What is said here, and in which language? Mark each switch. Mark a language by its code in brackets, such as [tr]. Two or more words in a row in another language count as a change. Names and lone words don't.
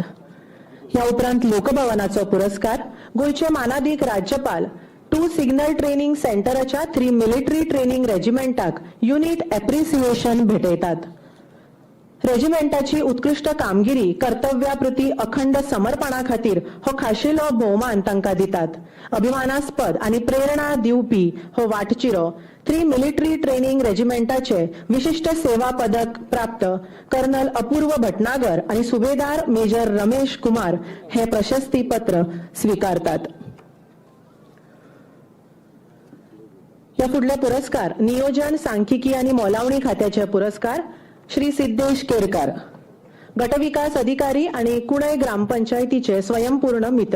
[kok] ह्या उपरांत लोकभवनाचो पुरस्कार. गोंयचे मानादीक राज्यपाल 2 सिग्नल ट्रेनिंग सेंटराच्या 3 मिलिटरी ट्रेनिंग रेजिमेंटाक [en] unit appreciation [kok] भेटयतात. रेजिमेंटाची उत्कृष्ट कामगिरी कर्तव्याप्रती अखंड समर्पणा खातीर हो खाशेलो भोवमान तांकां दितात. अभिमानास्पद आणि प्रेरणा दिवपी हो वाटचिरो 3 मिलिटरी ट्रेनिंग रेजिमेंटाचे विशिष्ट सेवा पदक प्राप्त कर्नल अपूर्व भटनागर आणि सुभेदार मेजर रमेश कुमार हे प्रशस्ती पत्र स्वीकारतात. या फुडले पुरस्कार नियोजन सांख्यिकी आणि मोलावणी खात्याचे पुरस्कार. श्री सिद्धेश केरकार. गटविकास अधिकारी आणि कुणय ग्रामपंचायतीचे स्वयंपूर्ण मित्र.